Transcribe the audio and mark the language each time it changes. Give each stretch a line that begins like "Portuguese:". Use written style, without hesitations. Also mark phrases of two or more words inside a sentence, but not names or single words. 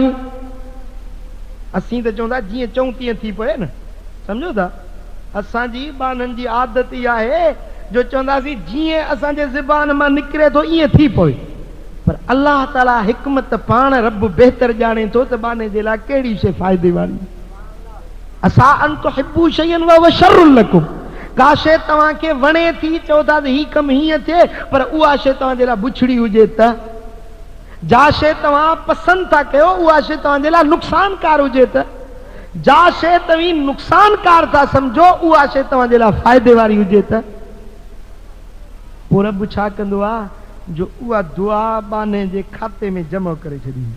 Sindhi: असीं त चवंदा जीअं चऊं तीअं थी पए न, सम्झो था। असांजी बाननि जी आदत इहा आहे जो चवंदासीं जीअं असांजे ज़बान मां निकिरे थो ईअं थी पए, पर अल्लाह ताला हिकमत पाण रब बहितर ॼाणे थो त बाने जे लाइ कहिड़ी शइ फ़ाइदे वारी।
Arabic: عسى أن تحبوا شيئا وهو شر لكم,
Sindhi: का शइ तव्हांखे वणे थी, चओ था त ही कमु हीअं थिए, पर उहा शइ तव्हांजे लाइ बुछड़ी हुजे त, जा शइ तव्हां पसंदि था कयो उहा शइ तव्हांजे लाइ नुक़सानकार हुजे त, जा शइ तव्हीं नुक़सानकार था सम्झो उहा शइ तव्हांजे लाइ फ़ाइदे वारी हुजे त, पोइ रब छा कंदो आहे, जो उहा दुआ बाने जे खाते में जमा करे छॾींदो।